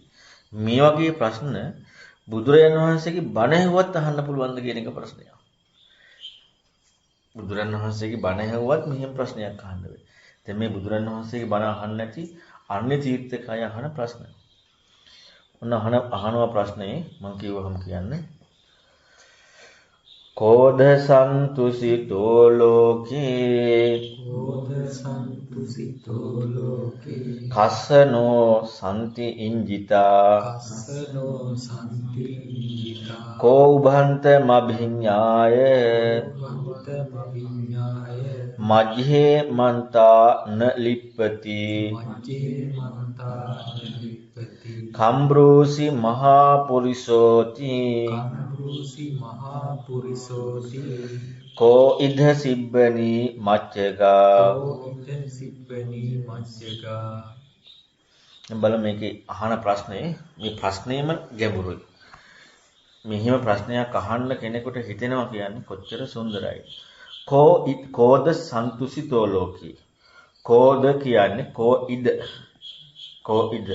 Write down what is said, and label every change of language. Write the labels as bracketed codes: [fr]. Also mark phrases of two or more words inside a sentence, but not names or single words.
[si] මේ වගේ ප්‍රශ්න බුදුරජාණන් වහන්සේගේ බණ ඇහුවත් අහන්න පුළුවන්ද කියන එක ප්‍රශ්නයක්. බුදුරජාණන් වහන්සේගේ බණ ඇහුවත් මෙහෙම ප්‍රශ්නයක් අහන්න වෙයි. දැන් මේ බුදුරජාණන් වහන්සේගේ බණ අහන්න නැති අන්‍ය තීර්ථකය අහන ප්‍රශ්න. ඔන්න අහනවා ප්‍රශ්නේ මම කිව්වහම කියන්නේ [pi] කෝධ සන්තුසිතෝ ලෝකේ කස්සනෝ සම්ති ඉංජිතා කෝ උභන්ත මභිඤ්ඤාය මජ්ජේ මන්තා න ලිප්පති කම්බ්‍රෝසි මහා පුරිසෝති කෝ ඉද සිබ්බනි මච්චගා. [si] බල මේකේ අහන ප්‍රශ්නේ මේ ප්‍රශ්නේම ගැඹුරුයි. මෙහිම ප්‍රශ්නයක් අහන්න කෙනෙකුට හිතෙනවා කියන්නේ කොච්චර සුන්දරයි. [pi] කෝද සන්තුසිතෝ ලෝකී. කෝද කියන්නේ කෝ ඉද කෝ ඉද.